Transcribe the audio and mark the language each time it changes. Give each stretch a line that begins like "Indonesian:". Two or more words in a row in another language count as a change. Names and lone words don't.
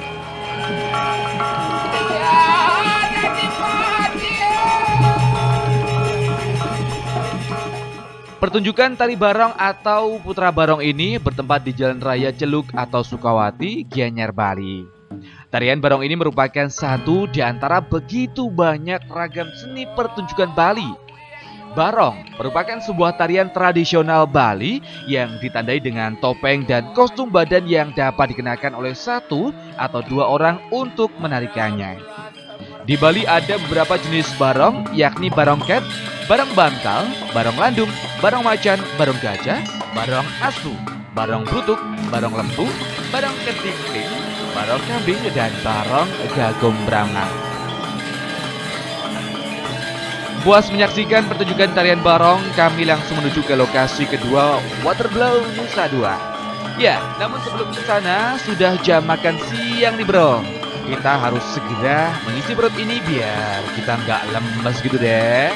Indonesian: Pertunjukan tari barong atau putra barong ini bertempat di Jalan Raya Celuk atau Sukawati, Gianyar, Bali. Tarian barong ini merupakan satu di antara begitu banyak ragam seni pertunjukan Bali. Barong merupakan sebuah tarian tradisional Bali yang ditandai dengan topeng dan kostum badan yang dapat dikenakan oleh 1 atau 2 orang untuk menarikannya. Di Bali ada beberapa jenis barong, yakni barong ket, barong bantal, barong landung, barong macan, barong gajah, barong asu, barong brutuk, barong lembu, barong ketingting, barong kambing, dan barong gagom branga. Puas menyaksikan pertunjukan tarian barong, kami langsung menuju ke lokasi kedua, Waterblow Nusa Dua. Ya, namun sebelum ke sana sudah jam makan siang nih bro. Kita harus segera mengisi perut ini biar kita nggak lemes gitu deh.